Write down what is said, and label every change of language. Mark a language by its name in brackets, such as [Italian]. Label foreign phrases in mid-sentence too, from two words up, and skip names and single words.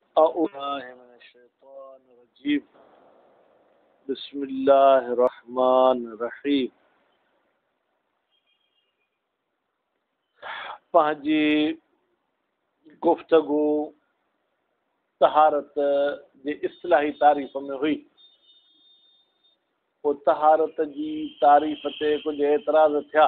[Arabic] أعوذ بالله من الشيطان الرجيم بسم الله الرحمن الرحيم [Sindhi] पंहिंजी गुफ़्तगू तहारत जे इस्लाही तारीफ़ में हुई। पोइ तहारत जी तारीफ़ ते कुझु एतिराज़ थिया।